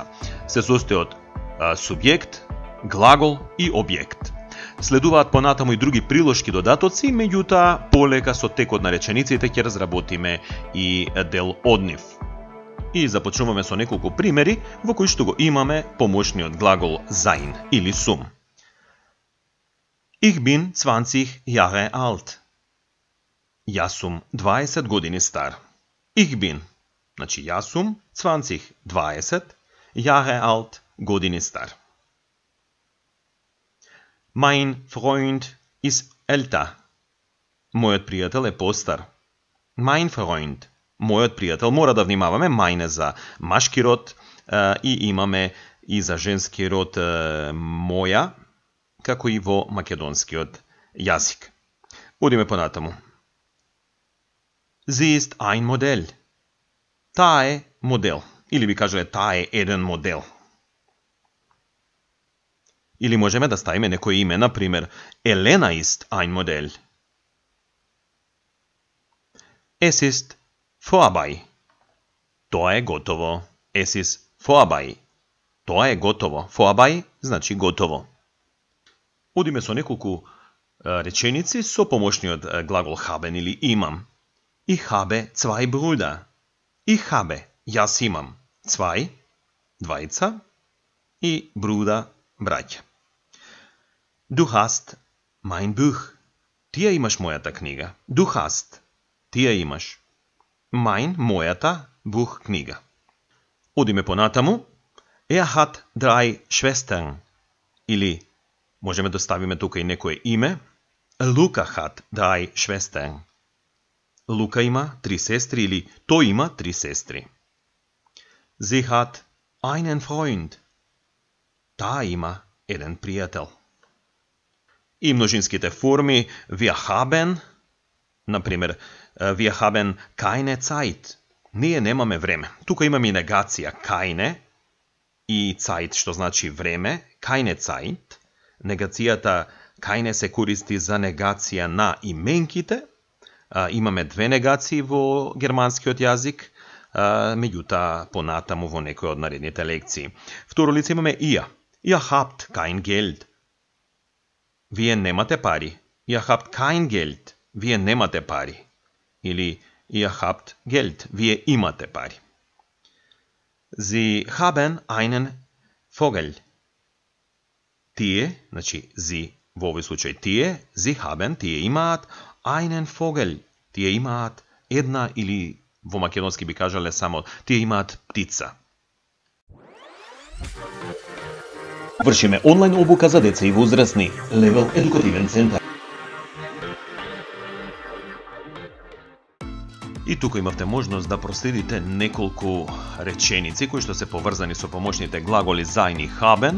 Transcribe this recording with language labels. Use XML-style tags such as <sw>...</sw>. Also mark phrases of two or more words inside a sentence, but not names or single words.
<mk>Се состои од субјект, глагол и објект. Следуваат понатаму и други приложки додатоци, меѓутоа полека со текот на речениците ќе разработиме и дел од нив. И започнуваме со неколку примери во кои што го имаме помошниот глагол sein или sum.</mk> <de>Ich bin 20 Jahre alt.</de> <mk>Јас сум 20 години стар.</mk> <de>Ich bin,</de> <mk>значи јас сум 20</mk> <de>Jahre alt,</de> <mk>години стар.</mk> <de>Mein Freund ist älter.</de> <mk>Мојот пријател е постар.</mk> <de>Mein Freund,</de> <mk>мојот пријател, мора да внимаваме, mein е за машки род и имаме и за женски род моја, како и во македонскиот јазик. Одиме понатаму.</mk> <de>Sie ist ein Modell.</de> <mk>Таа е модел. Или би кажале таа е еден модел. Или можеме да ставиме некој име, например, Елена</mk> <de>ist ein Modell. Es ist vorbei.</de> <mk>Тоа е готово.</mk> <de>Es ist vorbei.</de> <mk>Тоа е готово. Vorbei значи готово. Одиме со неколку реченици со помошниот глагол haben или имам.</mk> <de>Ich habe 2 Brüder. Ich habe,</de> <mk>јас имам, 2, двајца, и Bruder, браќа.</mk> <de>Du hast mein Buch.</de> <mk>Ти ја имаш мојата книга.</mk> <de>Du hast.</de> <mk>Ти ја имаш. Mein, мојата, Buch, книга. Одиме понатаму.</mk> <de>Hat 3 Schwestern.</de> <mk>Или можеме да ставиме тука и некое име.</mk> <de>Luca hat 3 Schwestern.</de> <mk>Лука има 3 сестри или тој има 3 сестри.</mk> <de>Sie hat einen Freund.</de> <mk>Таа има еден пријател. И множинските форми</mk> <de>wir haben,</de> <mk>например,</mk> <de>wir haben keine Zeit.</de> <mk>Ние немаме време. Тука имаме и негација keine и Zeit, што значи време,</mk> <de>keine Zeit.</de> <mk>Негацијата keine се користи за негација на именките. Имаме 2 негации во германскиот јазик, меѓутоа понатаму во некој од наредните лекции. Второ лице имаме</mk> <de>ihr. Ihr habt kein Geld.</de> <mk>Вие немате пари.</mk> <de>Ihr habt kein Geld.</de> <mk>Вие немате пари. Или</mk> <de>ihr habt Geld.</de> <mk>Вие имате пари.</mk> <de>Sie haben einen Vogel.</de> <mk>Тие, значи sie, во овој случај тие,</mk> <de>sie haben,</de> <mk>тие имаат</mk> <de>einen Vogel.</de> <mk>Тие имаат една или во македонски би кажале само тие имаат птица. Вршиме онлайн обука за деца и возрастни. Левел едукативен центар. И тука имавте можност да проследите неколку реченици кои што се поврзани со помошните глаголи sein и haben.</mk>